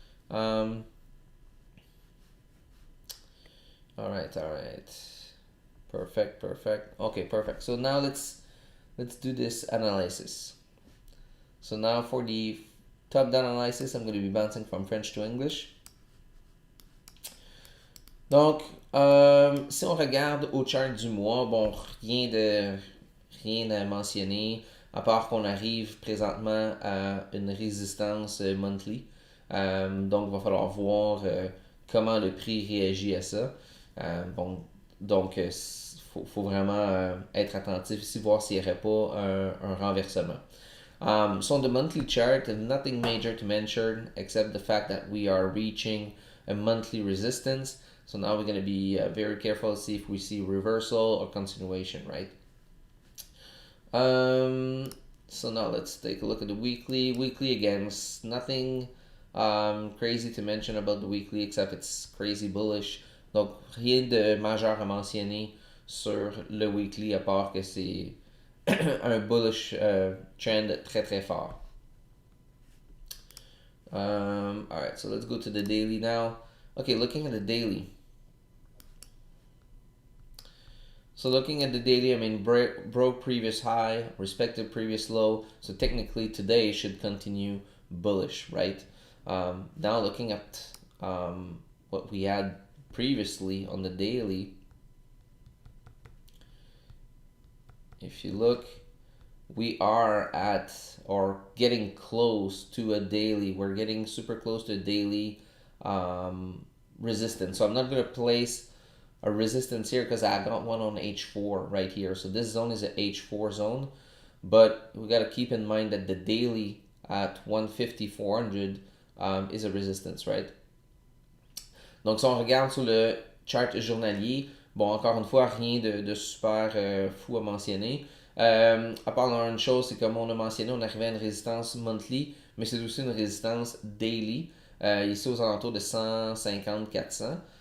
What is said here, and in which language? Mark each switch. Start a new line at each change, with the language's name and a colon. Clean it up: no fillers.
English: All right. Perfect. Okay, perfect. So now let's do this analysis. So now for the top-down analysis, I'm going to be bouncing from French to English.
French: Donc, si on regarde au chart du mois, bon, rien à mentionner, à part qu'on arrive présentement à une résistance monthly. Donc, il va falloir voir comment le prix réagit à ça. Bon, donc, faut vraiment être attentif ici, voir s'il n'y aurait pas un renversement.
English: So on the monthly chart, nothing major to mention except the fact that we are reaching a monthly resistance. So now we're going to be very careful to see if we see reversal or continuation, right? So now let's take a look at the weekly. Weekly, again, nothing crazy to mention about the weekly except it's crazy bullish.
French: Donc, rien de majeur à mentionner sur le weekly à part que c'est un bullish trend très fort.
English: Alright, so let's go to the daily now. Okay, looking at the daily. So looking at the daily, I mean, broke previous high, respected previous low. So technically today should continue bullish, right? Now looking at what we had previously on the daily. If you look, we are at or getting close to a daily. We're getting super close to a daily resistance. So I'm not going to place a resistance here because I got one on H4 right here. So this zone is an H4 zone. But we got to keep in mind that the daily at 150-400 is a resistance, right?
French: Donc, si on regarde sur le chart journalier, bon, encore une fois, rien de super fou à mentionner. À part une chose, c'est comme on a mentionné, on arrivait à une résistance monthly, mais c'est aussi une résistance daily, ici aux alentours de 150-400.